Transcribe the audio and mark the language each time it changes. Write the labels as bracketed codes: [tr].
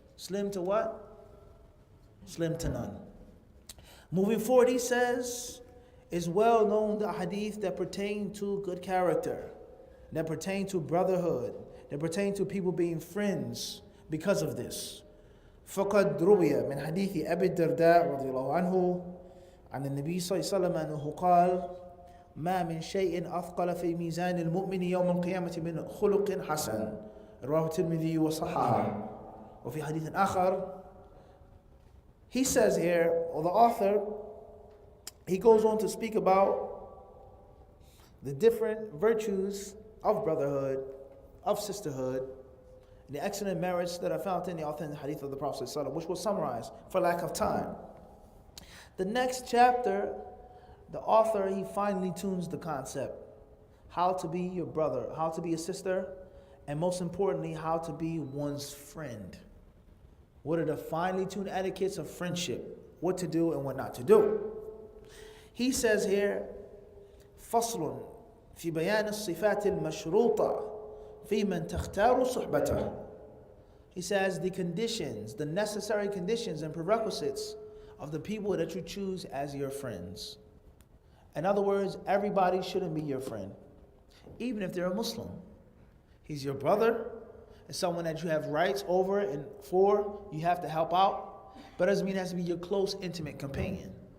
[en] Slim to what? Slim to none. Moving forward, he says, it's well known the hadith that pertain to good character, that pertain to brotherhood, that pertain to people being friends because of this. [ar] فقد روي من حديث أبي الدرداء رضي الله عنه عن النبي صلى الله عليه وسلم أنه قال ما من شيء أثقل في ميزان المؤمن يوم القيامة من خلق حسن رواه الترمذي وصححه وفي حديث آخر. [en] He says here, or the author, he goes on to speak about the different virtues of brotherhood, of sisterhood, the excellent merits that are found in the authentic hadith of the Prophet ﷺ, which we'll summarize for lack of time. The next chapter, the author, he finely tunes the concept. How to be your brother, how to be a sister, and most importantly, how to be one's friend. What are the finely tuned etiquettes of friendship? What to do and what not to do. He says here, [ar] فصل في بيان الصفات المشروطة في من تختار صحبته. [en] He says the conditions, the necessary conditions and prerequisites of the people that you choose as your friends. In other words, everybody shouldn't be your friend, even if they're a Muslim. He's your brother, it's someone that you have rights over and for, you have to help out, but it doesn't mean it has to be your close, intimate companion.